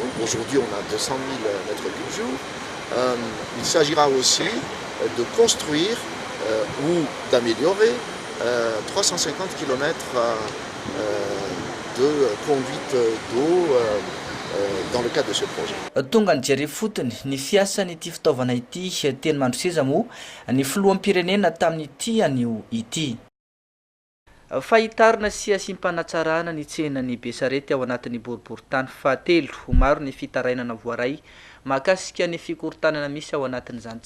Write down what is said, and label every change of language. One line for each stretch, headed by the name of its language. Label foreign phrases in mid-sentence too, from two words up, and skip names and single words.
French: Aujourd'hui, on a 200 000 mètres cubes jour. Il s'agira aussi de construire ou d'améliorer 350 km de conduite d'eau dans le cadre de ce projet.
Malagasy: Tonga nijery fotony ny fiasan'ity fitaovana ity teny Mandroseza moa ny filoham-pirenena tamin'ity anio ity. Fahitarina sy asim-panatsarana ny tsenan'ny Besarety ao anatin'ny boriboritany fahatelo maro ny fitarainana voaray mahakasika ny fikorontanana misy ao anatin'izany